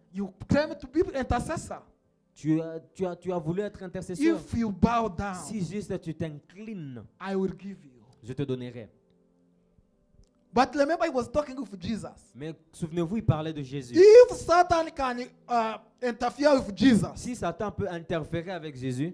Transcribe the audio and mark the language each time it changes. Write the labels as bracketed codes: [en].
[en] you claim to be intercessor. [fr] tu as voulu être intercesseur. [en] If you bow down, [fr] Si juste tu t'inclines, [en] I will give you. [fr] je te donnerai. [en] But remember, he was talking with Jesus. [fr] Mais souvenez-vous, il parlait de Jésus. [en] If Satan can interfere with Jesus, [fr] Si Satan peut interférer avec Jésus,